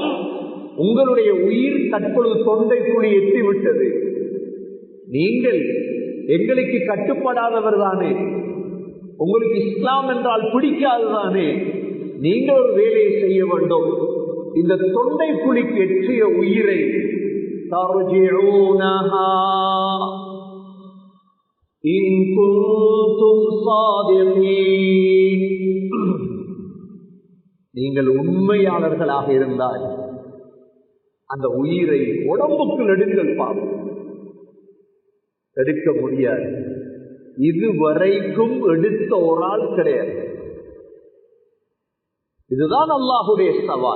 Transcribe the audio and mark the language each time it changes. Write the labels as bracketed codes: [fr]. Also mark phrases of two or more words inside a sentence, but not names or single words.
[ta] உங்களுடைய உயிர் தற்பொழுது தொண்டை குழி எட்டிவிட்டது. நீங்கள் எங்களுக்கு கட்டுப்படாதவர் தானே, உங்களுக்கு இஸ்லாம் என்றால் பிடிக்காதுதானே. நீங்கள் ஒரு வேலையை செய்ய வேண்டும். இந்த தொண்டை குழிக்கு எற்றிய உயிரை [ar] ترجعونها إن كنتم صادقين. [ta] நீங்கள் உண்மையாளர்களாக இருந்தால் அந்த உயிரை உடம்புக்குள் எடுங்கள் பாவம், எடுக்க முடியாது. இதுவரைக்கும் எடுத்த ஒரு ஆள் கிடையாது. இதுதான் அல்லாஹுடைய சவால்.